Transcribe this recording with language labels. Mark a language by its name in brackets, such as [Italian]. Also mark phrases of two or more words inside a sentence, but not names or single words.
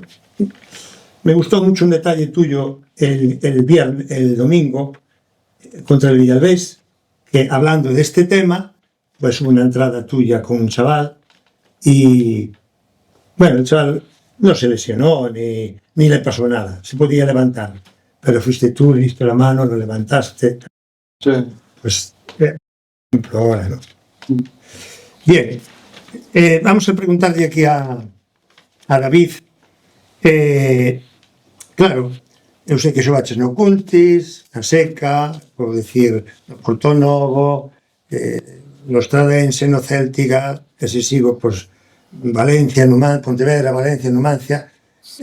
[Spanish] Me gustó mucho un detalle tuyo el domingo contra el Villalbés, que hablando de este tema, pues hubo una entrada tuya con un chaval y, bueno, el chaval no se lesionó ni le pasó nada, se podía levantar, pero fuiste tú, le diste la mano, lo levantaste. Sí. Pues, ejemplo ahora, ¿no? Bien, vamos a preguntarle aquí a David. [Galician] Claro, eu sei que xogaches no Cuntis, na Seca, por decir, no Portonovo, no Estradense, no Céltiga, e se sigo, pois, Valencia, Pontevedra, Valencia, Numancia, etc.